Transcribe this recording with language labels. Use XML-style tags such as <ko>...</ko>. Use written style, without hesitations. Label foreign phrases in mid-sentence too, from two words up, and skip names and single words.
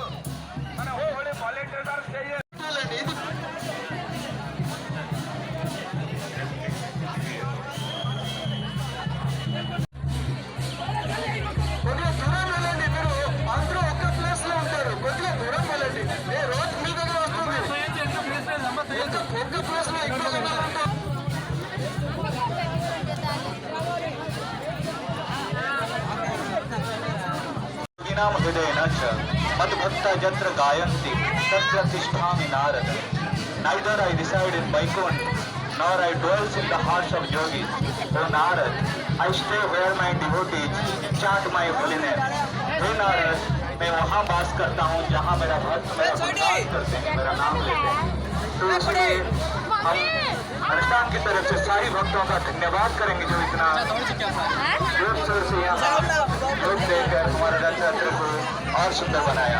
<te>మన ఓడి</te> <en>volunteer stay</en> <te>చేయాలి. కొద్దిగా దూరం వెళ్ళండి. మీరు అందరూ ఒక్క ప్లేస్ లో ఉంటారు. కొద్దిగా దూరం వెళ్ళండి. రోజు మీ దగ్గర వస్తుంది. ఒక్క ప్లేస్ లో ఎక్కువ ఉంటారు.</te> <sa>हृदयेन च मद्भक्ता यत्र गायन्ति तत्र तिष्ठामि नारद.</sa> <en>Neither I reside in Vaikuntha, nor I dwells in the hearts of yogis. O Narad, I stay where my devotees chant my holiness.</en> <hi>हे नारद, मैं वहाँ वास करता हूँ जहाँ मेरा भक्त मेरा गुणगान करते हैं, मेरा नाम लेते हैं. तो इसलिए हम अनुष्ठान की तरफ से सारी भक्तों का धन्यवाद करेंगे जो इतना जोर शोर से यहाँ योग देकर हमारा रथ यात्रा को और सुंदर बनाया.</hi>